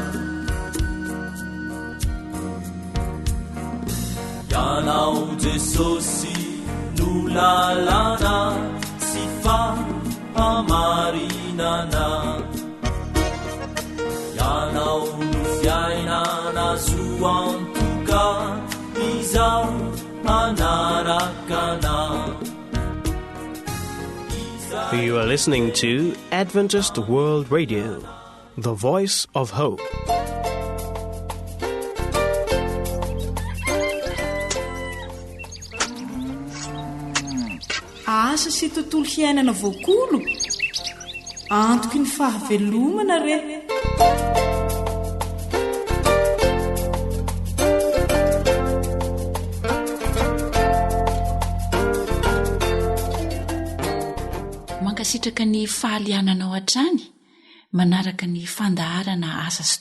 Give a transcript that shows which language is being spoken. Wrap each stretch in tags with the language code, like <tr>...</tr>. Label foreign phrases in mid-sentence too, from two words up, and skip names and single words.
<mg>ianao jesosy lalana sy fahamarinana ianao no fiainana zoantoka izao manarakana.</mg> <en>You are listening to Adventist World Radio, the voice of hope.</en> <mg>Asa sy tontolo hiainana voakolo antoky ny fahavelomana re mankasitraka ny fahaliananao hatrany manaraka ny fandaharana asa sy</mg>